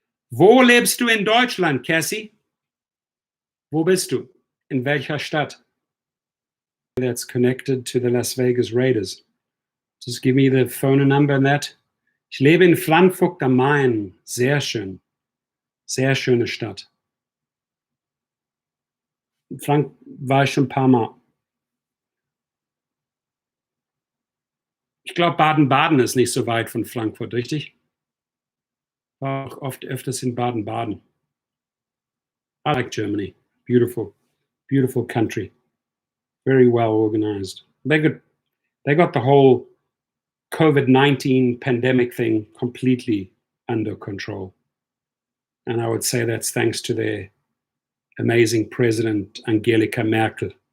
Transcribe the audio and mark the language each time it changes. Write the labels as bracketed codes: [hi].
[de] Wo lebst du in Deutschland, Cassie? Wo bist du? In welcher Stadt? [en] that's connected to the Las Vegas Raiders. Just give me the phone number and that. [de] Ich lebe in Frankfurt am Main. Sehr schön. Sehr schöne Stadt. Frank war ich schon ein paar Mal. Ich glaube, Baden-Baden ist nicht so weit von Frankfurt, richtig? War auch oft öfters in Baden-Baden. [en] I like Germany. Beautiful, beautiful country. Very well organized. They got the whole COVID-19 pandemic thing completely under control. And I would say that's thanks to their amazing president, Angelika Merkel.